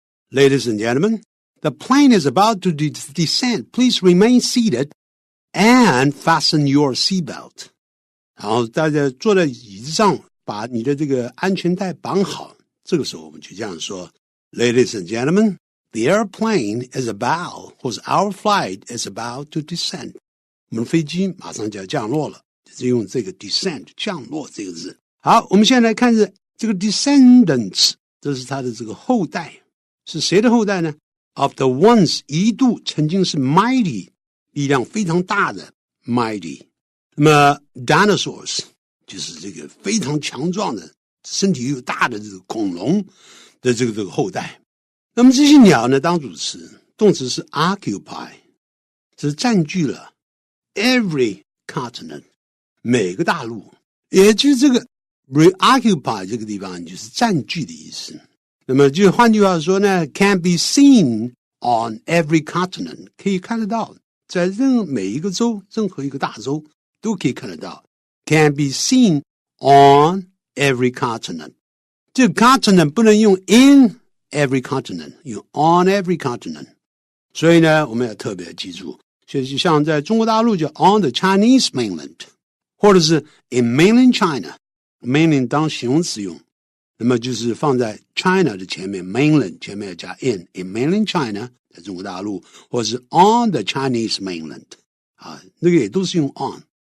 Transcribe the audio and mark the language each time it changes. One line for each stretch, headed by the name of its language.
English: Ladies and gentlemen, the plane is about to descend. Please remain seated and fasten your seatbelt.
Chinese: 然后大家坐在椅子上，把你的这个安全带绑好。这个时候我们就这样说
English: Ladies and gentlemen, the airplane is about,
Chinese: 或者
English: our flight is about to descend.
Chinese: 我们的飞机马上就要降落了，就是用这个 descend 降落这个字。好，我们现在来看这个 descendants， 这是它的这个后代。是谁的后代呢？
English: Of the once
Chinese: 一度曾经是 mighty 力量非常大的 mighty， 那么 dinosaurs 就是这个非常强壮的身体又大的这个恐龙的这个后代。那么这些鸟呢当主词，动词是 occupy， 是占据了
English: every continent
Chinese: 每个大陆，也就是这个 reoccupy 这个地方就是占据的意思。那么就换句话说呢
English: can be seen on every continent，
Chinese: 可以看得到在每一个州，任何一个大洲都可以看得到 can be seen on every continent。这个 continent 不能用
English: in every continent，
Chinese: 用
English: on every continent。
Chinese: 所以呢我们要特别记住，就像在中国大陆就
English: on the Chinese mainland，
Chinese: 或者是
English: in mainland China，
Chinese: mainland 当形容词用，那么就是放在 China 的前面 mainland 前面要加 in mainland China 在中国大陆，或是 on the Chinese mainland 啊，那个也都是用 on。